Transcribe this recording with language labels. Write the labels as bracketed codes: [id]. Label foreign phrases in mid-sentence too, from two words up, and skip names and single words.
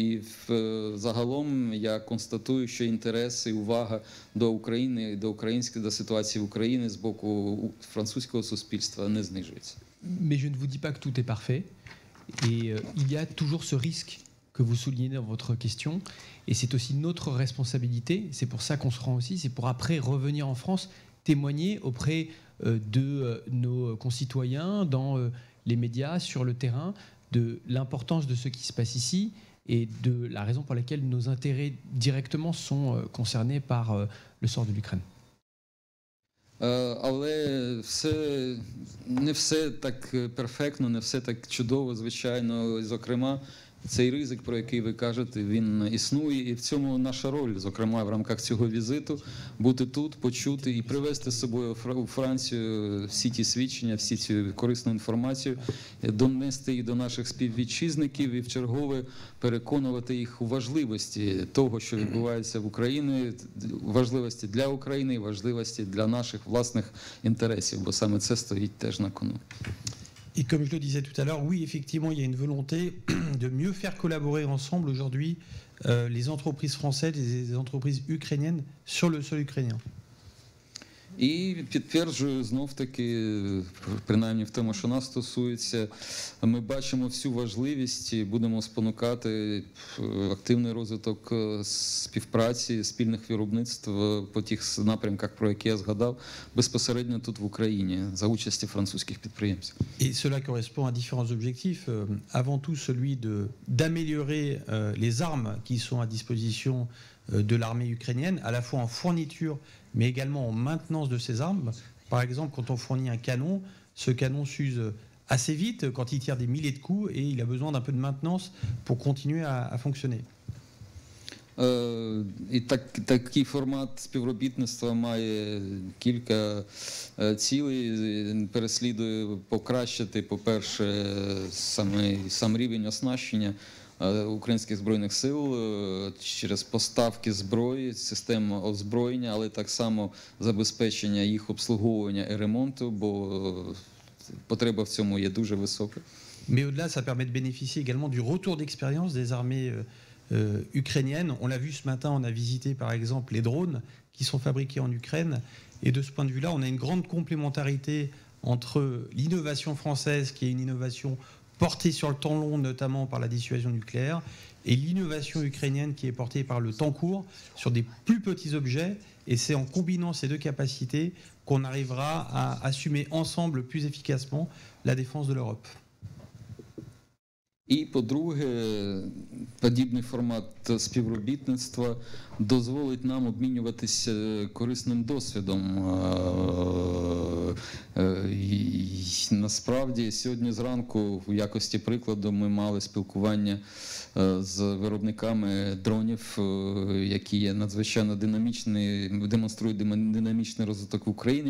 [uk] І загалом я констатую, що інтерес і увага до України, до ситуації в Україні з боку французького суспільства не знижується. [fr] Mais je ne vous dis pas que tout est parfait. Et il y a toujours ce risque que vous soulignez dans votre question. Et c'est aussi notre responsabilité. C'est pour ça qu'on se rend aussi. C'est pour après revenir en France, témoigner auprès de nos concitoyens, dans les médias, sur le terrain, de l'importance de ce qui se passe ici et de la raison pour laquelle nos intérêts directement sont concernés par le sort de l'Ukraine. [uk] Але не все так перфектно, не все так чудово, звичайно. Зокрема, цей ризик, про який ви кажете, він існує, і в цьому наша роль, зокрема, в рамках цього візиту, бути тут, почути і привезти з собою у Францію всі ті свідчення, всі цю корисну інформацію, донести їх до наших співвітчизників і вчергове переконувати їх у важливості того, що відбувається в Україні, важливості для України і важливості для наших власних інтересів, бо саме це стоїть теж на кону. [fr] Et comme je le disais tout à l'heure, oui, effectivement, il y a une volonté de mieux faire collaborer ensemble aujourd'hui les entreprises françaises et les entreprises ukrainiennes sur le sol ukrainien. [uk] І підтверджую знов-таки, принаймні в тому, що нас стосується, ми бачимо всю важливість і будемо спонукати активний розвиток співпраці, спільних виробництв по тих напрямках, про які я згадав, безпосередньо тут в Україні, за участі французьких підприємців. [fr] Et cela correspond à différents objectifs. Avant tout, celui d'améliorer les armes qui sont à disposition de l'armée ukrainienne, à la fois en fourniture, mais également en maintenance de ces armes. Par exemple, quand on fournit un canon, ce canon s'use assez vite quand il tire des milliers de coups et il a besoin d'un peu de maintenance pour continuer à fonctionner. [uk] І такий формат співробітництва має кілька цілей. Переслідує покращити, по-перше, сам рівень оснащення українських збройних сил через поставки зброї, систем озброєння, але так само забезпечення їх обслуговування і ремонту, бо потреба в цьому є дуже висока. [fr] Mais au-delà, ça permet de bénéficier également du retour d'expérience des armées ukrainiennes. On l'a vu ce matin, on a visité par exemple les drones qui sont fabriqués en Ukraine. Et de ce point de vue-là, on a une grande complémentarité entre l'innovation française, qui est une innovation portée sur le temps long, notamment par la dissuasion nucléaire, et l'innovation ukrainienne qui est portée par le temps court sur des plus petits objets. Et c'est en combinant ces deux capacités qu'on arrivera à assumer ensemble plus efficacement la défense de l'Europe. [uk] І, по-друге, подібний формат співробітництва дозволить нам обмінюватися корисним досвідом. Насправді, сьогодні зранку, в якості прикладу, ми мали спілкування з виробниками дронів, які є надзвичайно демонструють динамічний розвиток в Україні.